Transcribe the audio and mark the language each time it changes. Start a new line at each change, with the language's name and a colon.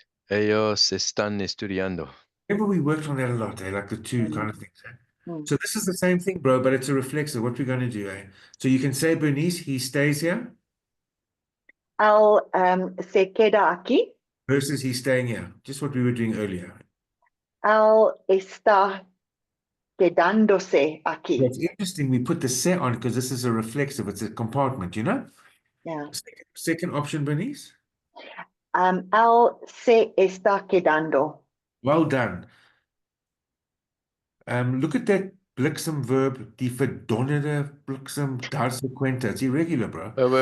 Spanish: Ellos están estudiando.
English: Remember, we worked on that a lot, like the two kind of things. Mm. So this is the same thing, bro, but it's a reflexive. What we're going to do, eh? So you can say, Bernice, he stays here
Spanish: Él se queda aquí.
English: versus he's staying here. Just what we were doing earlier.
Spanish: Él está quedándose aquí.
English: It's interesting. We put the se on because this is a reflexive. It's a compartment, you know? Yeah. Second option, Bernice.
Spanish: Él se está quedando.
English: Well done. Look at that bliksem verb,
Afrikaans: die verdonnerde bliksem
English: darsequenta. It's irregular, bro.